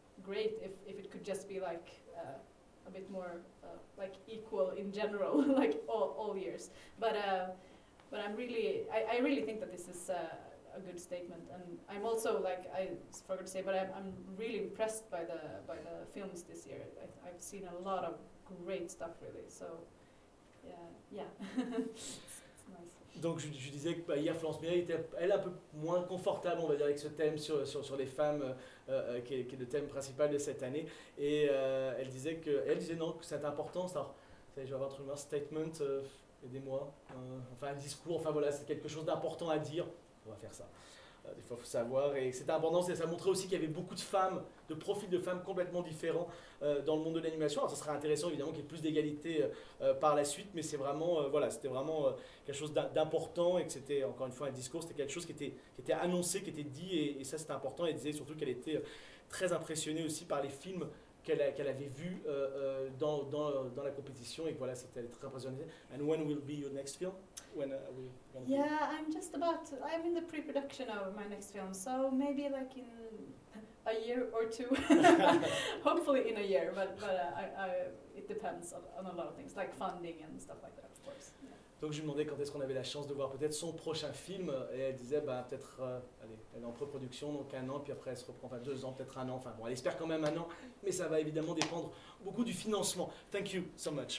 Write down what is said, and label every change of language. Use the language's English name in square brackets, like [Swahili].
[English] great if it could just be like a bit more like equal in general, like all years. But I'm really I really think that this is a good statement, and I'm also like I forgot to say, but I'm really impressed by the films this year. I've seen a lot of great stuff really. So yeah. [French] Donc je disais que bah, hier Florence Mirai était elle un peu moins confortable on va dire avec ce thème sur sur les femmes qui est le thème principal de cette année et elle disait que elle disait non que cette importance alors ça, je vais avoir trouvé un statement aidez-moi enfin un discours enfin voilà c'est quelque chose d'important à dire on va faire ça des fois faut savoir et cette importance et ça montrait aussi qu'il y avait beaucoup de femmes de profils de femmes complètement différents dans le monde de l'animation alors ça serait intéressant évidemment qu'il y ait plus d'égalité par la suite mais c'est vraiment voilà c'était vraiment quelque chose d'important et que c'était encore une fois un discours c'était quelque chose qui était annoncé qui était dit et ça c'était important et elle disait surtout qu'elle était très impressionnée aussi par les films qu'elle qu'elle avait vus dans la compétition et voilà c'était très impressionnée. [English] And when will be your next film? When are we gonna be? Yeah, I'm just about to, I'm in the pre-production of my next film, so maybe like in a year or two. Hopefully in a year, but it depends on a lot of things like funding and stuff like that, of course. Yeah. [French] Donc je me demandais quand est-ce qu'on avait la chance de voir peut-être son prochain film et elle disait bah peut-être allez elle est en pré-production donc un an puis après elle se reprend enfin deux ans peut-être un an enfin bon elle espère quand même un an mais ça va évidemment dépendre beaucoup du financement. [English] Thank you so much.